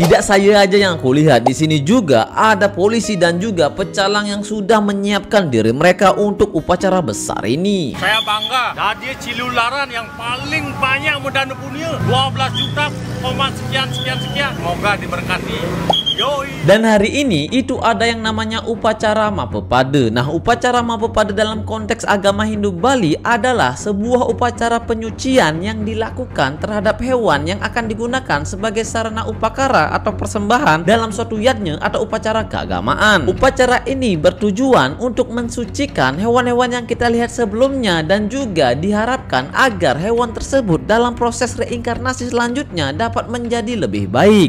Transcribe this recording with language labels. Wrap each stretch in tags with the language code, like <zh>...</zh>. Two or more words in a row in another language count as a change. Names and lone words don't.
<id>Tidak saya aja yang aku lihat, di sini juga ada polisi dan juga pecalang yang sudah menyiapkan diri mereka untuk upacara besar ini. Saya bangga jadi Cilularan yang paling banyak modal dunia, 12 juta sekian. Semoga diberkati. Yoi. Dan hari ini itu ada yang namanya upacara Mapepade. Nah, upacara Mapepade dalam konteks agama Hindu Bali adalah sebuah upacara penyucian yang dilakukan terhadap hewan yang akan digunakan sebagai sarana upakara atau persembahan dalam suatu yajna atau upacara keagamaan. Upacara ini bertujuan untuk mensucikan hewan-hewan yang kita lihat sebelumnya, dan juga diharapkan agar hewan tersebut dalam proses reinkarnasi selanjutnya dapat menjadi lebih baik.</id>